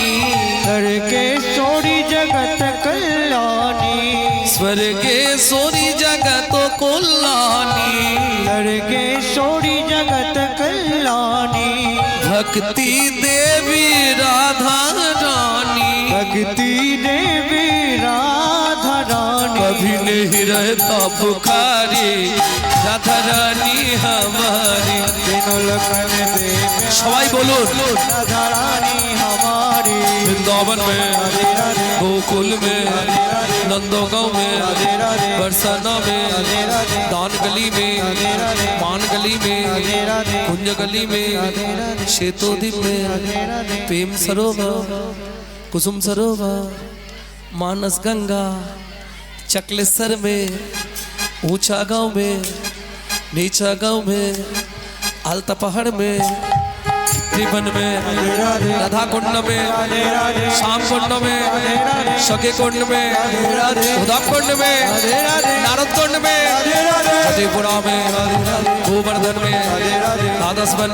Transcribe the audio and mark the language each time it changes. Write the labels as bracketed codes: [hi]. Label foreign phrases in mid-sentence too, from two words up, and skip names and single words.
[hi] স্বর্গেশ্বরী জগত কল্যাণী, স্বর্গেশ্বরী জগত কল্যাণী, স্বর্গেশ্বরী জগত কল্যাণী, ভক্তি দেবী রাধা রানী, भक्ति देवी राधा रानी, कभी नहीं रहता पुकारी राधा रानी हमारी। तीनों लोकन देवी [bn] সবাই বলুন [hi] राधा रानी हमारी। वृंदावन में, राधे राधे, गोकुल में, नंदोगांव में, राधे राधे, बरसाना में, राधे राधे, दान गली में, राधे राधे, मान गली में, राधे राधे, कुंज गली में, राधे राधे, शेतोदीप में, राधे राधे, प्रेम सरोवर, कुसुम सरोवर, मानस गंगा, चकलेश्वर में, ऊंचा गांव में, नीचा गांव में, आलता पहाड़ में, त्रिभुवन में, राधा कुंड में, श्याम कुंड में, सखे कुंड में, उद्धव कुंड में, नारद कुंड में, फतेहपुरा में, गोवर्धन में, राधसवन